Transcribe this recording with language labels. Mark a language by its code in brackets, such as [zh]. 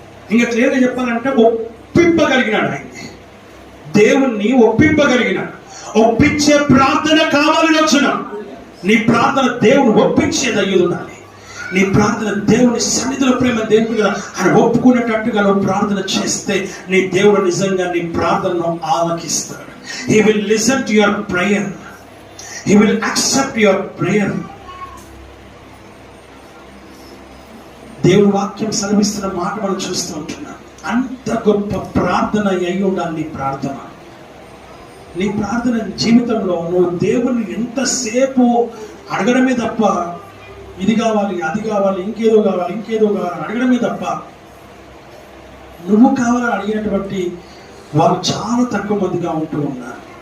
[te] ఇంకా క్లియర్గా చెప్పాలంటే ఒప్పింపగలిగినాడు. ఆయన్ని, దేవుణ్ణి ఒప్పింపగలిగినాడు. ఒప్పించే ప్రార్థన కావాలని వచ్చిన నీ ప్రార్థన దేవుడు ఒప్పించేది అయ్యి ఉండాలి. నీ ప్రార్థన దేవుని సన్నిధిలో, ప్రేమ దేవుడు కదా ఆయన ఒప్పుకునేటట్టుగా నువ్వు ప్రార్థన చేస్తే నీ దేవుడు నిజంగా నీ ప్రార్థనను ఆలకిస్తాడు. [en] He will listen to your prayer. He will accept your prayer. [te] దేవుని వాక్యం సెలవిస్తున్న మాట మనం చూస్తూ ఉంటున్నాం. అంత గొప్ప ప్రార్థన అయి ఉండాలి నీ ప్రార్థన. నీ ప్రార్థన జీవితంలో నువ్వు దేవుని ఎంతసేపు అడగడమే తప్ప, ఇది కావాలి, అది కావాలి, ఇంకేదో కావాలి, ఇంకేదో కావాలి అడగడమే తప్ప, నువ్వు కావాలని అడిగినటువంటి వాళ్ళు చాలా తక్కువ మందిగా ఉంటూ ఉన్నారు.